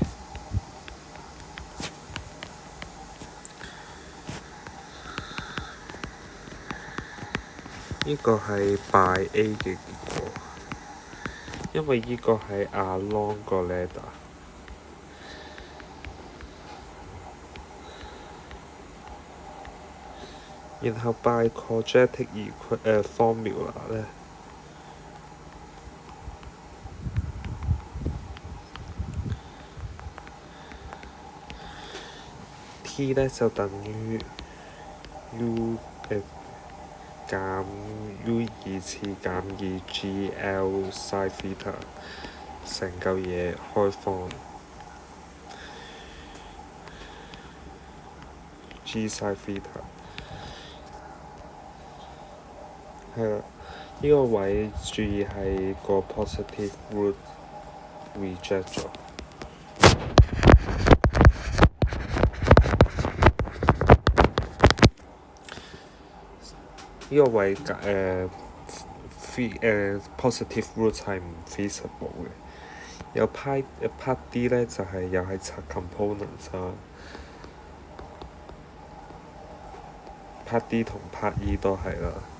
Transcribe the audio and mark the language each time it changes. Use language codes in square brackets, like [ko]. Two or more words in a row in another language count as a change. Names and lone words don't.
[yue] 呢個係 by A 嘅結果，因為呢個係 along 個 ladder。然後 by [en] quadratic formula [yue] 咧，T 咧就等於 U 減 U2 次減2GL [en] sin theta， [yue] 成嚿嘢開放 G [en] sin theta。 [yue] 係啦，呢個位注意係個 [en] positive root [yue] reject 咗。呢個位 [en] positive root [yue] 係唔 feasible 嘅。有 [en] part D [yue] 咧就係又係拆 components 啊。 [en] part D [yue] 同 [en] part E [yue] 都係啦。